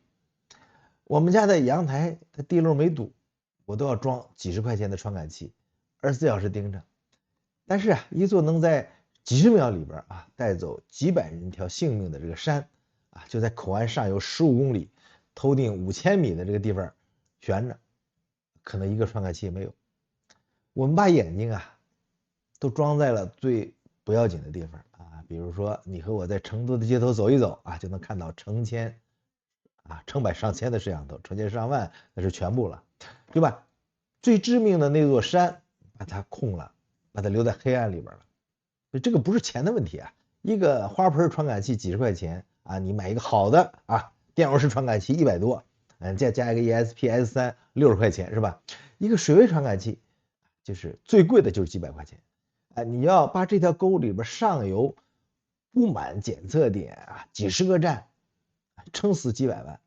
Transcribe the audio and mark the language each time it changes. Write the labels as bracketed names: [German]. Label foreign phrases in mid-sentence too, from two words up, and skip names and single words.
[Chinese] 我們家的陽台它地漏沒堵，我都要裝幾十塊錢的傳感器，24小時盯着。但是啊，一座能在幾十秒裡邊啊帶走幾百人條性命的這個山啊，就在口岸上游15公里、頭頂5000米的這個地方懸着，可能一個傳感器也沒有。我們把眼睛啊都裝在了最不要緊的地方啊，比如說你和我在成都的街头走一走啊，就能看到成千啊、成百上千的攝像頭，成千上萬那是全部了，对吧？最致命的那座山把它空了，把它留在黑暗裡边了。所以這個不是錢的問題啊，一個花盆傳感器幾十塊錢啊，你買一個好的啊電容式傳感器100多，再加一個 ESP S3 60塊錢是吧？一個水位傳感器就是最貴的就是幾百塊錢，你要把這條溝裡邊上游布滿檢測點啊，幾十個站，撐死幾百萬。